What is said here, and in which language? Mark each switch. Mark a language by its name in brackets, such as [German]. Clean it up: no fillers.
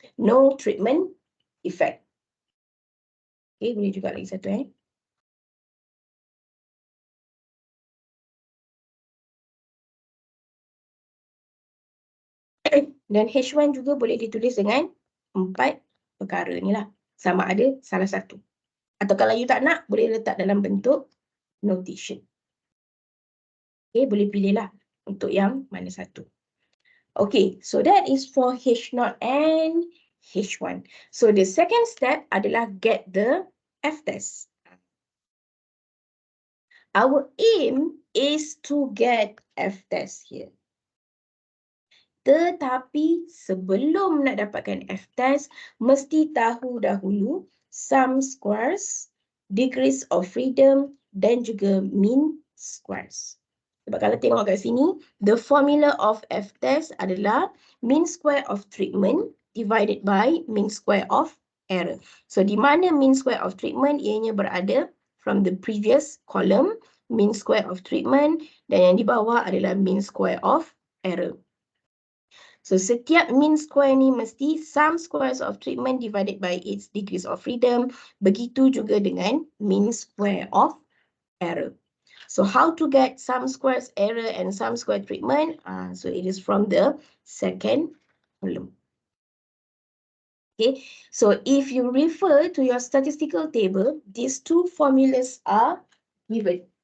[English] No treatment effect. [Malay] Okay, boleh juga lagi satu Dan H1 juga boleh ditulis dengan 4 perkara ni lah. Sama ada salah satu. Atau kalau you tak nak, boleh letak dalam bentuk notation. Okay, boleh pilih lah untuk yang mana satu. [English] Okay, so that is for H0 and H1. So the second step adalah get the F-test. Our aim is to get F test here. [Malay] Tetapi sebelum nak dapatkan F test, mesti tahu dahulu sum squares, degrees of freedom dan juga mean squares. Sebab kalau tengok kat sini, [English] the formula of F test adalah mean square of treatment divided by mean square of error. So di mana mean square of treatment ianya berada from the previous column, mean square of treatment, [Malay] dan yang di bawah adalah [English] mean square of error. So setiap mean square ni mesti sum squares of treatment divided by its degrees of freedom. [Malay] Begitu juga dengan mean square of error. [English] So how to get sum squares error and sum square treatment? So it is from the second column. Okay, so if you refer to your statistical table, these two formulas are given.